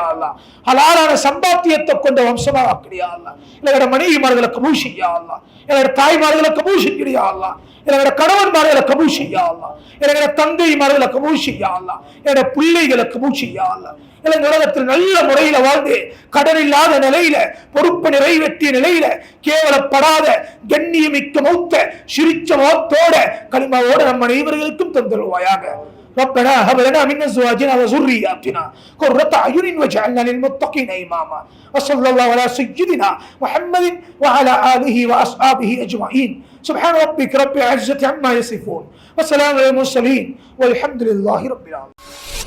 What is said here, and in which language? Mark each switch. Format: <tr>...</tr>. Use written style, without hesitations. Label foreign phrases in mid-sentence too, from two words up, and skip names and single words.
<ta>அல்லாஹ், ஹலாலான சம்பாத்தியத்தை கொண்ட வம்சமாக ஆக்கிறியா அல்லாஹ், எங்களோட மனைவிமார்களை கபூல் செய்யா அல்லாஹ், எங்களோட தாய்மார்களை கபூல் செஞ்சிரியா அல்லாஹ், எங்களோட கணவன்மார்களை கபூல் செய்யா அல்லாஹ், எங்களோட தந்தைமார்களை கபூல் செய்யா அல்லாஹ், எங்களோட பிள்ளைகளை கபூல் செய்யா அல்லாஹ், உலகத்தில் நல்ல முறையில வாழ்ந்து கடன் இல்லாத நிலையில பொறுப்பு நிறைவேற்றிய நிலையில கேவலப்படாத கண்ணியமிக்க மௌத்த சிரிச்ச மௌத்தோட கலிமாவோட நம் அனைவர்களுக்கும் தந்துருவாயாக.</ta> <ar>ربنا هب لنا من ازواجنا وذرياتنا قرة اعين واجعلنا للمتقين اماما. وصلى الله على سيدنا محمد وعلى اله واصحابه اجمعين. سبحان ربك رب العزة عما يصفون وسلام على المرسلين والحمد لله رب العالمين.</ar>